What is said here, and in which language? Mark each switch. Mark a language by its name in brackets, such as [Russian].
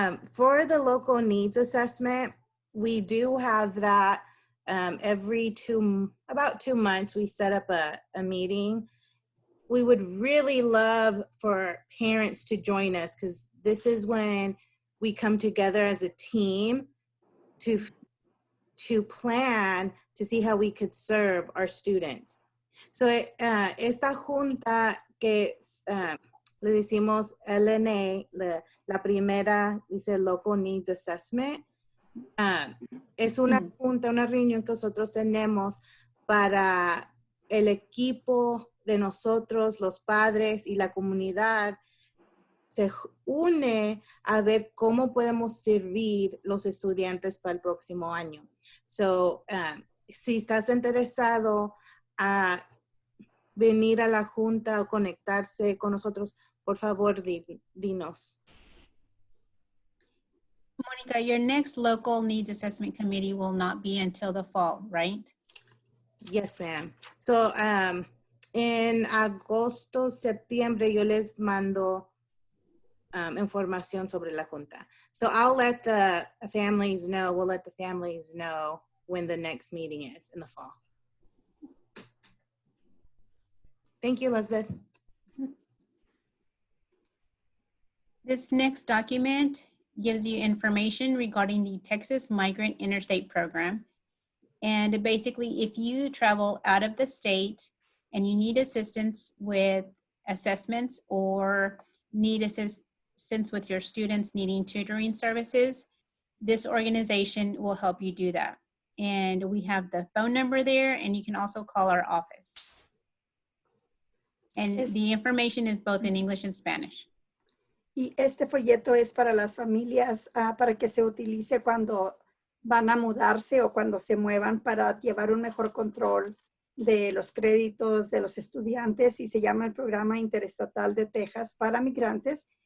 [English] For the local needs assessment, we do have that every about 2 months, we set up a meeting. We would really love for parents to join us, because this is when we come together as a team to plan to see how we could serve our students. [Spanish] So esta junta que le decimos LNA, la primera dice Local Needs Assessment, es una junta, una reunión que nosotros tenemos para el equipo de nosotros, los padres y la comunidad, se une a ver cómo podemos servir los estudiantes para el próximo año. So, si estás interesado a venir a la junta o conectarse con nosotros, por favor, dinos. [English] Monica, your next Local Needs Assessment Committee will not be until the fall, right? Yes, ma'am. [Spanish] So, en agosto, septiembre, yo les mando información sobre la junta. [English] So I'll let the families know, we'll let the families know when the next meeting is in the fall. Thank you, Elizabeth. This next document gives you information regarding the Texas Migrant Interstate Program. And basically, if you travel out of the state and you need assistance with assessments or need assistance with your students needing tutoring services, this organization will help you do that. And we have the phone number there, and you can also call our office. And the information is both in English and Spanish. [Spanish] Y este folleto es para las familias, para que se utilice cuando van a mudarse o cuando se muevan, para llevar un mejor control de los créditos de los estudiantes, y se llama el Programa Interestatal de Texas para Migrantes.